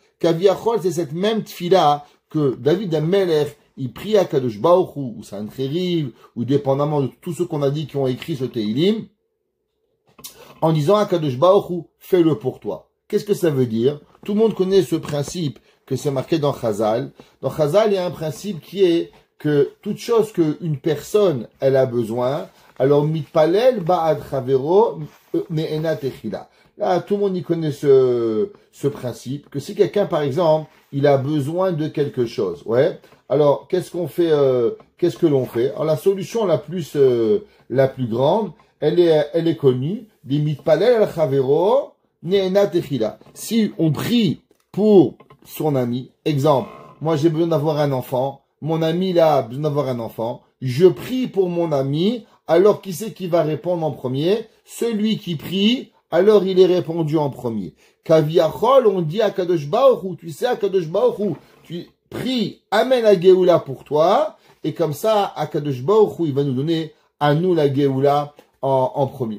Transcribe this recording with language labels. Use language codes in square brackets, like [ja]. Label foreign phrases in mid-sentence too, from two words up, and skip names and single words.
[fr] Kaviachol, c'est cette même tfila que David Amelech, il prie à Kadosh Baruch Hu, ou Sancheriv, ou dépendamment de tous ceux qu'on a dit qui ont écrit ce Tehillim, en disant à Kadosh Baruch Hu, fais-le pour toi. Qu'est-ce que ça veut dire? Tout le monde connaît ce principe que c'est marqué dans Chazal. Dans Chazal, il y a un principe qui est que toute chose qu'une personne, elle a besoin, alors [he] מתפלל בעד חברו נענה תחילה. [fr] Là, tout le monde y connaît ce principe, que si quelqu'un, par exemple, il a besoin de quelque chose, ouais. Alors, qu'est-ce qu'on fait, qu'est-ce que l'on fait? Alors, la solution la plus grande, elle est connue, des [he] מתפלל על חברו, נענה תחילה. [fr] Si on prie pour son ami, exemple, moi j'ai besoin d'avoir un enfant, mon ami là a besoin d'avoir un enfant, je prie pour mon ami, alors qui c'est qui va répondre en premier? Celui qui prie, alors il est répondu en premier. Kaviachol, on dit à Kadosh Baruch Hu, tu sais à Kadosh Baruch Hu, tu pries, amène la Géoula pour toi, et comme ça, à Kadosh Baruch Hu, il va nous donner à nous la Géoula en premier.